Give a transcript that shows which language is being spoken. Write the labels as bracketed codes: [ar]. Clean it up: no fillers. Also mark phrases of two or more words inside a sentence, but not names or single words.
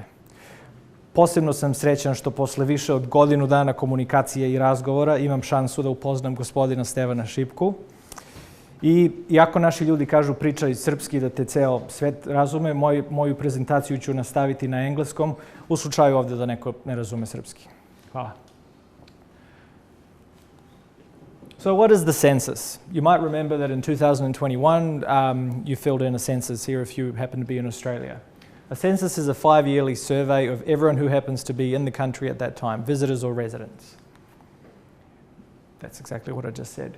[sr] Posebno sam srećan što posle više od godinu dana komunikacije i razgovora imam šansu da upoznam gospodina Stevana Šipku. I iako naši ljudi kažu pričaj srpski da te ceo svet razume, moju prezentaciju ću nastaviti na engleskom u slučaju ovde da neko ne razume srpski. Hvala. [en] So what is the census? You might remember that in 2021, you filled in a census here if you happen to be in Australia. A census is a 5-yearly survey of everyone who happens to be in the country at that time, visitors or residents. That's exactly what I just said.